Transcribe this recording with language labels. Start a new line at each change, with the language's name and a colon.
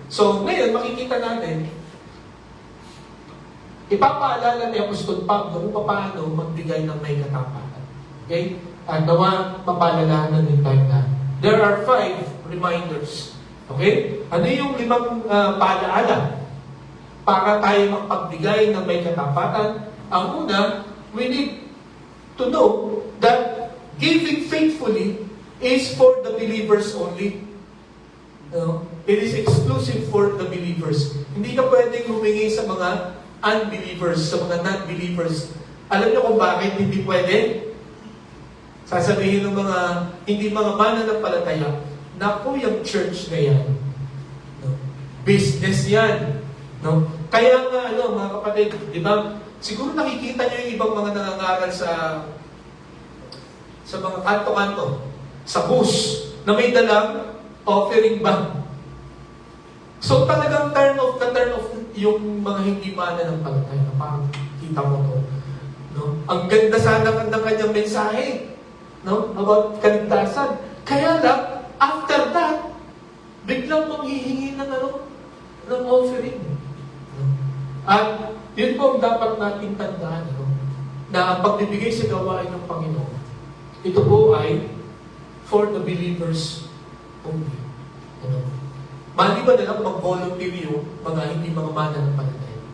Filipino: So, ngayon, makikita natin, ipapaalala ni Apostol Pablo kung paano magbigay ng may katapatan. Okay? At nawa, mapaalalahanan din tayo na.
English: There are 5 reminders.
Filipino: Okay? Ano yung 5 paalaala para tayo magpagbigay ng may katapatan? Ang una,
English: we need to know that giving faithfully is for the believers only. No? It is exclusive for the believers.
Filipino: Hindi ka pwedeng humingi sa mga unbelievers, sa mga non-believers. Alam niyo kung bakit hindi pwede? Sasabihin ng mga hindi mga mananampalataya, naku, yung church na yan. No? Business yan. No? Kaya nga, mga kapatid, di ba? Siguro nakikita niyo yung ibang mga nangangaral sa mga kanto-kanto, sa bus, na may dalang offering bag. So talagang turn off yung mga hindi mananampalataya. Parang kita mo to. No? Ang ganda sana ng kanyang mensahe, no? About kaligtasan. Kaya lang, after that, biglang manghihingi ng offering. No? At yun po ang dapat natin tandaan, no? Na ang pagbibigay sa gawain ng Panginoon, ito po ay
English: for the believers only.
Filipino: Ano? Maliban na lang mag-volunteer yung mga hindi mga mananampalataya.